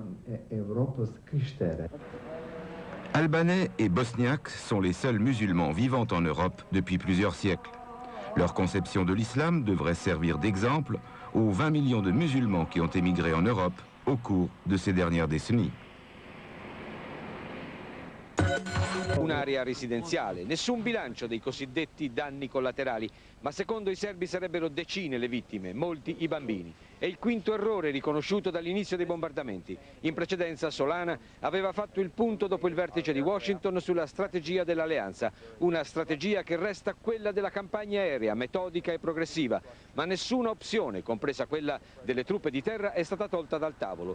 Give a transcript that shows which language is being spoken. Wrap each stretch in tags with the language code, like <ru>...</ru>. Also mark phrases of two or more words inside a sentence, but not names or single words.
<fr>Albanais et bosniaques sont les seuls musulmans vivant en Europe depuis plusieurs siècles. Leur conception de l'islam devrait servir d'exemple aux 20 millions de musulmans qui ont émigré en Europe au cours de ces dernières décennies.</fr> <it>Un'area residenziale, nessun bilancio dei cosiddetti danni collaterali, ma secondo i serbi sarebbero decine le vittime, molti i bambini. È il quinto errore riconosciuto dall'inizio dei bombardamenti. In precedenza Solana aveva fatto il punto dopo il vertice di Washington sulla strategia dell'alleanza, una strategia che resta quella della campagna aerea, metodica e progressiva, ma nessuna opzione, compresa quella delle truppe di terra, è stata tolta dal tavolo.</it>